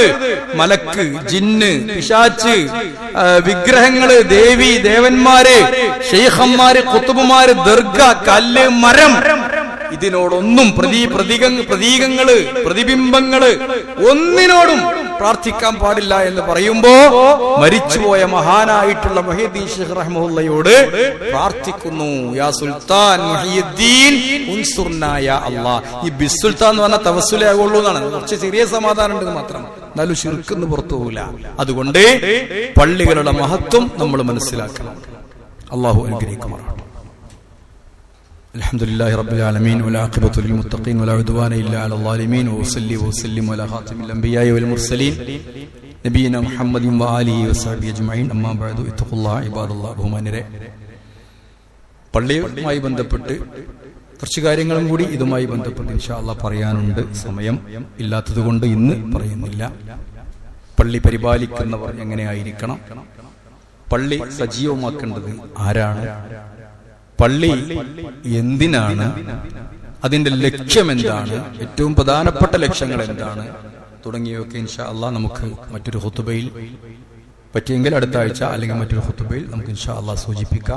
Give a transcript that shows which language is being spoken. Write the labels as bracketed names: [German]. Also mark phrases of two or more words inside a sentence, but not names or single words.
[Malayalam] മലക്ക്, ജിന്ന്, പിശാച്ച്, വിഗ്രഹങ്ങള്, ദേവി ദേവന്മാര്, ശൈഖന്മാര്, ഖുതുബുമാര്, ദർഗ, കല്ല്, മരം, ഇതിനോടൊന്നും പ്രതീകങ്ങള്, പ്രതിബിംബങ്ങള് ഒന്നിനോടും പ്രാർത്ഥിക്കാൻ പാടില്ല എന്ന് പറയുമ്പോ മരിച്ചുപോയ മഹാനായിട്ടുള്ള മുഹയ്യിദ്ദീൻ ശൈഖ് റഹ്മത്തുള്ളാഹിയോട് പ്രാർത്ഥിക്കുന്നു. [Arabic] يا سلطان محيي الدين انصرنا يا الله. [Malayalam] ഈ ബിസ്സുൽത്താൻ എന്ന് പറഞ്ഞാൽ തവസ്സുലേ ആകുള്ളൂ എന്നാണ്. കുറച്ച് ചെറിയ സമാധാനം ഉണ്ടെന്ന് മാത്രം, എന്നാലും ശിർക്കിന്ന് പുറത്തു പോകില്ല. അതുകൊണ്ട് പള്ളികളുടെ മഹത്വം നമ്മൾ മനസ്സിലാക്കണം. അല്ലാഹു അനുഗ്രഹിക്കുമാറാകട്ടെ. [Arabic] الحمدلله رب العالمين والعاقبة للمتقين ولا عدوان إلا على الظالمين وأصلي وأسلم على خاتم الأنبياء والمرسلين نبينا محمد وآله وصحبه أجمعين أما بعد اتقوا الله عباد الله. [Malayalam] ബഹുമാന്യരെ, പള്ളിയുമായി ബന്ധപ്പെട്ട് കുറച്ച് കാര്യങ്ങളും കൂടി ഇതുമായി ബന്ധപ്പെട്ട് [Arabic] إن شاء الله [Malayalam] പറയാനുണ്ട്. സമയം ഇല്ലാത്തതുകൊണ്ട് ഇന്ന് പറയുന്നില്ല. പള്ളി പരിപാലിക്കുന്നവർ എങ്ങനെയായിരിക്കണം, പള്ളി സജീവമാക്കേണ്ടത് ആരാണ്, പള്ളി എന്തിനാണ്, അതിന്റെ ലക്ഷ്യം എന്താണ്, ഏറ്റവും പ്രധാനപ്പെട്ട ലക്ഷ്യങ്ങൾ എന്താണ് തുടങ്ങിയവയൊക്കെ [Arabic] إن شاء الله [Malayalam] നമുക്ക് മറ്റൊരു ഖുതുബയിൽ പറ്റിയെങ്കിൽ അടുത്ത ആഴ്ച അല്ലെങ്കിൽ മറ്റൊരു ഖുതുബയിൽ നമുക്ക് [Arabic] إن شاء الله [Malayalam] സൂചിപ്പിക്കാം.